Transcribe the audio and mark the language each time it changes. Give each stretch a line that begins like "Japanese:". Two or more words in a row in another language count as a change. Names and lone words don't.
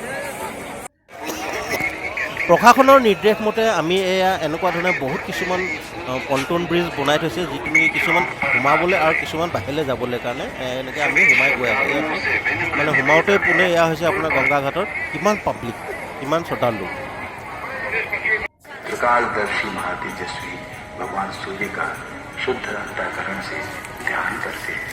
Assamese: প্ৰশাসনৰ নিৰ্দেশ মতে আমি এনেকুৱা ধৰণে বহুত কিছুমান পন্টন ব্ৰিজ বনাই থৈছে, যিটো নেকি কিছুমান সোমাবলৈ আৰু কিছুমান বাহিৰলৈ যাবলৈ কাৰণে এনেকৈ আমি সোমাই গৈ আছোঁ। মানে সোমাওঁতে পোনে এয়া হৈছে আপোনাৰ গংগা ঘাটত কিমান পাব্লিক, কিমান শ্ৰদ্ধালু।
Hindi: त्रिकालदर्शी महातेजस्वी भगवान सूर्य का शुद्ध अंतःकरण से ध्यान करते हैं।